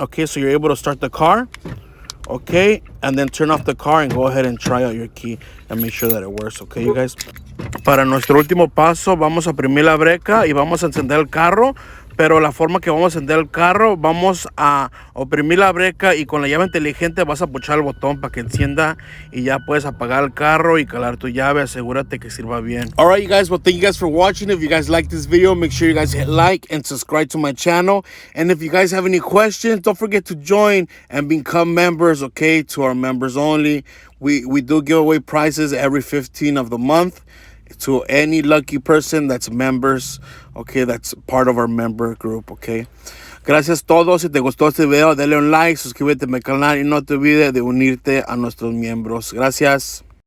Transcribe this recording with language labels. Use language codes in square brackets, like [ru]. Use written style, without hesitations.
[en] Okay, so you're able to start the car. Okay, and then turn off the car and go ahead and try out your key and make sure that it works. Okay, you guys. [es] Para nuestro último paso, vamos a oprimir la breca y vamos a encender el carro. Pero la forma que vamos a encender el carro, vamos a oprimir la breca y con la llave inteligente vas a puchar el botón para que encienda y ya puedes apagar el carro y calar tu llave. Asegúrate que sirva bien. [en] All right, you guys. Well, thank you guys for watching. If you guys like this video, make sure you guys hit like and subscribe to my channel. And if you guys have any questions, don't forget to join and become members, okay, to our members only. We do give away prizes every 15th of the month to any lucky person that's members, okay, that's part of our member group, okay. [es] Gracias a todos. Si te gustó este video, dale un like, suscríbete a mi canal y no te olvides de unirte a nuestros miembros. Gracias.